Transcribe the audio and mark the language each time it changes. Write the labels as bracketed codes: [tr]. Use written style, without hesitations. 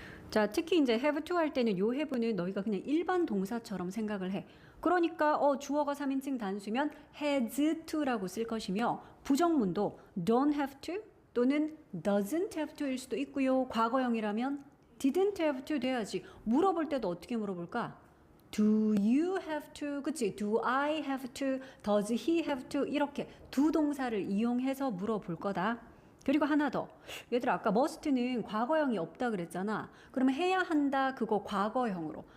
[ko] 자, 특히 이제 have to 할 때는 요 have는 너희가 그냥 일반 동사처럼 생각을 해. 그러니까 주어가 3인칭 단수면 has to라고 쓸 것이며 부정문도 don't have to 또는 doesn't have to일 수도 있고요. 과거형이라면 didn't have to 돼야지. 물어볼 때도 어떻게 물어볼까? [en] Do you have to? [ko] 그치? [en] Do I have to? Does he have to? [ko] 이렇게 두 동사를 이용해서 물어볼 거다. 그리고 하나 더. 얘들아 아까 must는 과거형이 없다 그랬잖아. 그러면 해야 한다 그거 과거형으로.